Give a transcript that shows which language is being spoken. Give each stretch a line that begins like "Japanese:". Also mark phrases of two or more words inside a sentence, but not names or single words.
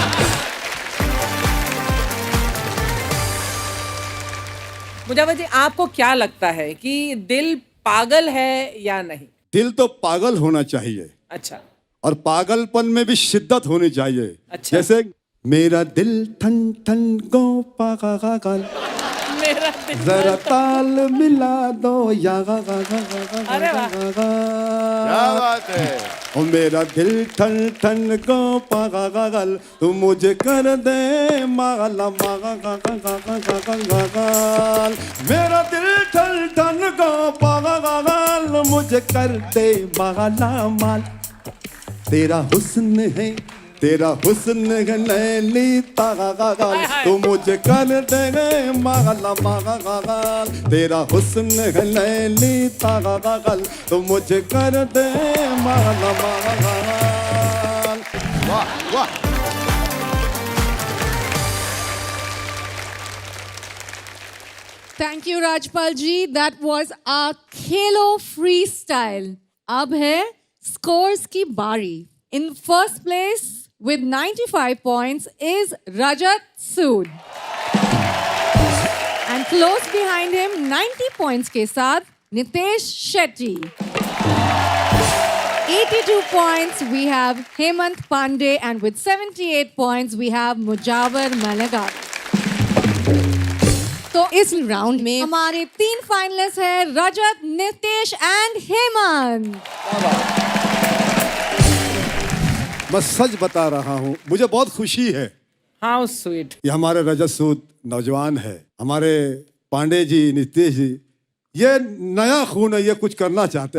Hindi: मुजावर जी आपको क्या लगता है कि दिल पागल है या नहीं? दिल तो पागल होना चाहिए, अच्छा, और पागलपन में भी शिद्दत होनी चाहिए। अच्छा। जैसे मेरा दिल ठन ठन गो पागल, मेरा दिल जरा ताल मिला दो या गा गा गा गा गा अरे वाह। गा गा। क्या बात है। ओ मेरा दिल ठन ठन गो पागल, तू मुझे कर दे माला मागा गा गा गा गा गा गा गा गा। मेरा दिल ठन ठन गो पागल, मुझे कर दे माला माल। तेरा हुस्न है, तेरा हुस्न है नैली तागल, तू मुझे कर दे माला मागा गागल। तेरा हुस्न है नैली तागल, तू मुझे कर दे माला मागा गागल। वाह वाह।
English: thank you राजपाल जी, that was a khelo free style.
Hindi: अब है स्कोर्स की बारी।
English: in first place with 95 points is Rajat Sood. And close behind him 90 points
Hindi: के साथ
English: Nitesh Shetty. 82 points we have Hemant Pandey, and with 78 points we have Mujawar Malagar.
Hindi: तो इस राउंड में हमारे 3 फाइनलिस्ट हैं रजत, नितेश एंड हेमंत। मैं सच बता रहा हूँ, मुझे बहुत खुशी है।
English: how sweet.
Hindi: ये हमारे रजत सूद नौजवान है, हमारे पांडे जी, नितेश जी, ये नया खून है, ये कुछ करना चाहते हैं।